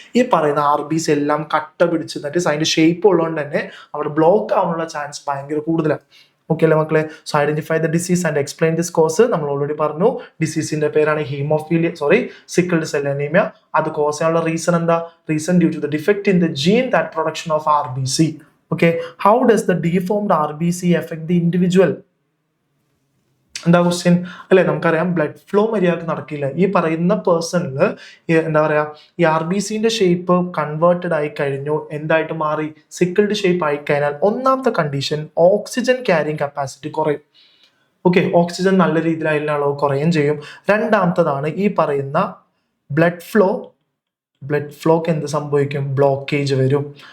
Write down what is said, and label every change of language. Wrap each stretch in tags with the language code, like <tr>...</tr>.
<ml>ഈ പറയുന്ന RBC എല്ലാം കട്ട പിടിച്ച് അതിന്റെ ഷേപ്പ് ഉള്ളതുകൊണ്ട് തന്നെ അവിടെ ബ്ലോക്ക് ആവാനുള്ള ചാൻസ് ഭയങ്കര കൂടുതലാണ്. ഓക്കെ അല്ലേ മക്കളെ?</ml> <en>So identify the disease and explain this cause.</en> <ml>നമ്മൾ ഓൾറെഡി പറഞ്ഞു, ഡിസീസിന്റെ പേരാണ് സിക്കിൾഡ് സെൽ അനീമിയ. അത് കോസ് ചെയ്യാനുള്ള റീസൺ എന്താ?</ml> <en>Reason due to the defect in the gene that production of RBC. Okay, how does the deformed RBC affect the individual?</en> <ml>എന്താ question അല്ലെ? നമുക്കറിയാം blood flow മര്യാദക്ക് നടക്കില്ല. ഈ പറയുന്ന പേഴ്സണിൽ എന്താ പറയാ, ഈ RBCന്റെ ഷേപ്പ് കൺവേർട്ടഡ് ആയി കഴിഞ്ഞു, എന്തായിട്ട് മാറി? സിക്കിൾഡ് ഷേപ്പ് ആയി കഴിഞ്ഞാൽ ഒന്നാമത്തെ കണ്ടീഷൻ ഓക്സിജൻ ക്യാരിങ് കപ്പാസിറ്റി കുറയും. ഓക്കെ, ഓക്സിജൻ നല്ല രീതിയിൽ അതിൻ്റെ അളവ് കുറയുകയും ചെയ്യും. രണ്ടാമത്തതാണ് ഈ പറയുന്ന ബ്ലഡ് ഫ്ലോക്ക് എന്ത് സംഭവിക്കും? ബ്ലോക്കേജ് വരും.</ml>